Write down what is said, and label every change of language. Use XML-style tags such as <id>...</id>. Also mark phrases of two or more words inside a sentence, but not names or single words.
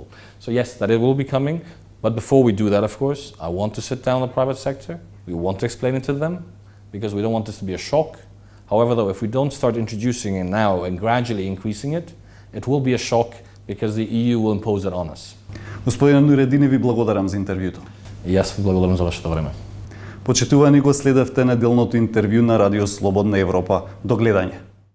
<en>So yes, that it will be coming. But before we do that, of course, I want to sit down with the private sector. We want to explain it to them because we don't want this to be a shock. However, though, if we don't start introducing it now and gradually increasing it, it will be a shock because the EU will impose it on us.</en> <mk>Господине Нуредини, ви благодарам за интервјуто. И јас ви благодарам за вашето време. Почитувани го следевте неделното интервју на Радио Слободна Европа. До гледање.</mk>